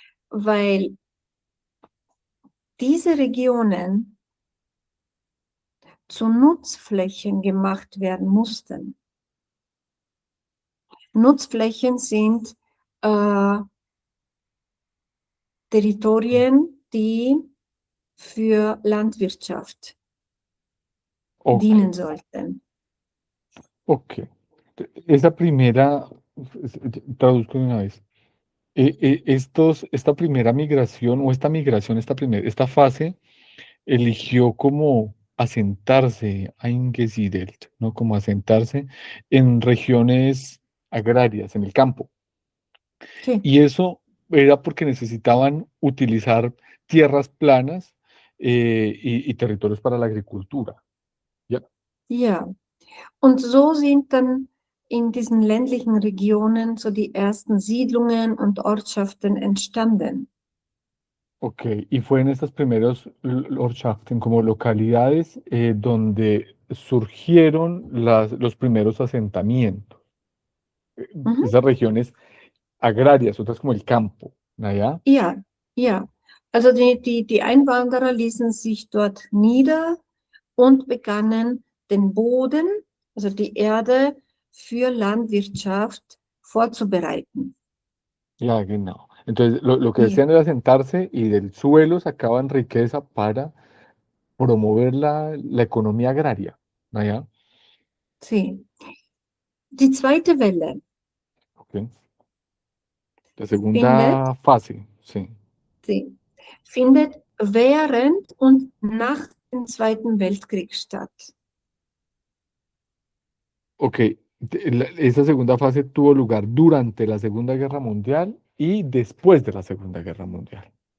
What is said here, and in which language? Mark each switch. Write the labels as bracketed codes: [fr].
[de] Weil diese Regionen zu Nutzflächen gemacht werden mussten. Nutzflächen sind äh, Territorien, die für Landwirtschaft Ok, dienen sollten. ok. [es] Esa primera, traduzco de una vez. Esta primera migración o esta migración, esta fase eligió como asentarse a Ingesiedelt, ¿no? Como asentarse en regiones agrarias, en el campo. Sí, Y eso era porque necesitaban utilizar tierras planas y territorios para la agricultura. ¿Ya? [de] ja. Und so sind dann in diesen ländlichen Regionen so die ersten Siedlungen und Ortschaften entstanden. [es] Ok, y fue en estas primeros Ortschaften, como localidades, donde surgieron los primeros asentamientos. Mhm. Esas regiones agrarias, otras como el campo, ¿ya? [de] Ja, ja. Also die Einwanderer ließen sich dort nieder und begannen den Boden, also die Erde für Landwirtschaft vorzubereiten. [es] Ya, [de] genau. [es] Entonces, lo que [de] Ja, [es] decían era sentarse y del suelo sacaban riqueza para promover la economía agraria, ¿ya? [de] sí. Die zweite Welle [es] Ok. La [de] findet, [es] segunda fase, sí. [de] sie findet während und nach dem Zweiten Weltkrieg statt. [es] Ok, esa segunda fase tuvo lugar durante la Segunda Guerra Mundial y después de la Segunda Guerra Mundial.